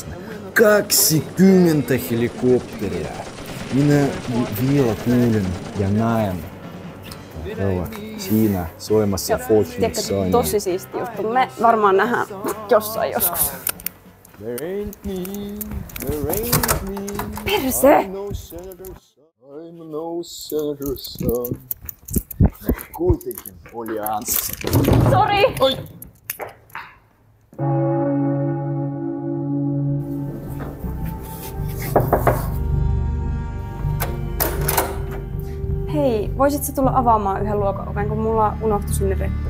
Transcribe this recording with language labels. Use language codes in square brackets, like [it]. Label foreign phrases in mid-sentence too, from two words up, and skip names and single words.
[fi] 20 helikopteria. Minä vielä kuulen ja näen. He ovat siinä soimassa Ho-Chi-Minhissa. Tosi siisti juttu. Me varmaan nähdään jossain joskus. Perse! [en] I'm no senator son. [fi] Kuitenkin oli ansassa. Sori! Oi! Hei, voisit sä tulla avaamaan yhden luokan oven, kun mulla unohtui sinne reppu?